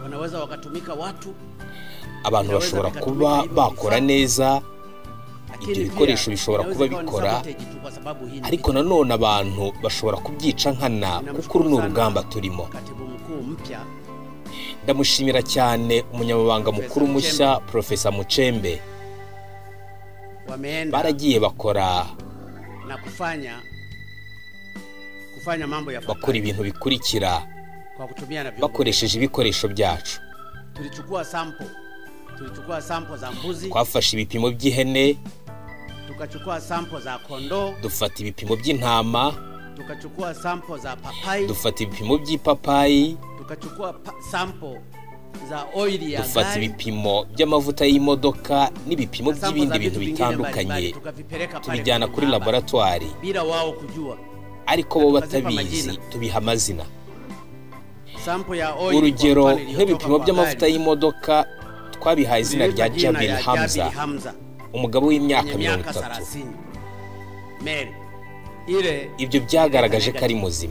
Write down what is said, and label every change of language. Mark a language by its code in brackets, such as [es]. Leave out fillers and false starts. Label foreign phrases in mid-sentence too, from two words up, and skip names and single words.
[rw] Abantu bashobora kuba bakora neza, ibyo bikoresho bishobora kuba bikora, ariko nanone abantu bashobora kubyica nkana kuko uru ni urugamba turimo. Ndamushimira cyane umunyamabanga mukuru mushya Professor Muchembe. Baragiye bakora [sw] na kufanya mambo [rw] bakora ibintu bikurikira bakoresheje ibikoresho byacu. [sw] Tulichukua sample za mbuzi, [rw] twafashe ibipimo by'ihene, [sw] tukachukua sample za kondoo, [rw] dufata ibipimo by'intama, [sw] tukachukua sample za papai, [rw] dufata ibipimo by'ipapayi, [sw] tukachukua sample za oil ya [rw] dufata ibipimo by'amavuta y'imodoka n'ibipimo by'ibindi bintu bitandukanye, tubijyana kuri laboratoire [sw] bila wao kujua, [rw] ariko bo batabizi tubiha amazina. [sw] Sample ya oil, [rw] urugero nk'ibipimo by'amavuta y'imodoka twabihaye izina rya Jabil Hamza, umugabo w'imyaka 30. Ibyo byagaragaje ko ari muzima.